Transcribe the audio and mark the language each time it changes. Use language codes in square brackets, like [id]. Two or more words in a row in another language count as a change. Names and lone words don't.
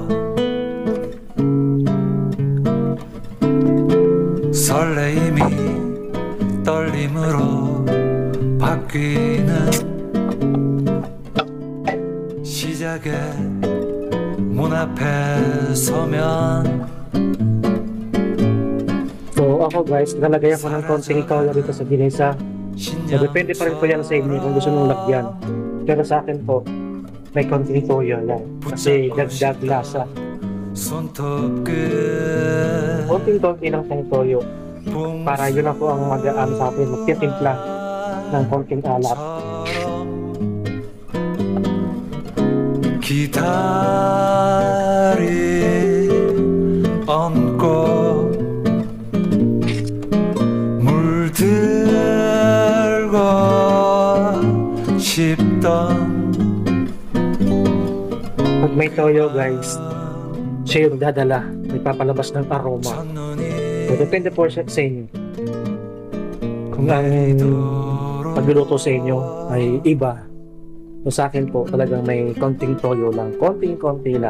[ko] 설레임이 떨림으로 바뀌는 시작의 문 앞에 서면. [tl] So ako guys, nalagay ako ng konting toyo dito sa ginisa. So depende pa rin po yan sa inyo kung gusto nyo lagyan. Pero sa akin po, may konting toyo lang kasi dagdag lasa. Konting-konti lang ng toyo para yun ako ang mag-aano sa akin, magtitimpla ng konting alat. [ko] 얹고 물들고 싶던. [tl] Pag may toyo guys, siya yung dadala, nagpapalabas ng aroma. So, depende po sa inyo kung ang pagluluto sa inyo ay iba. So, sa akin po talagang may konting toyo lang, konting-konti lang.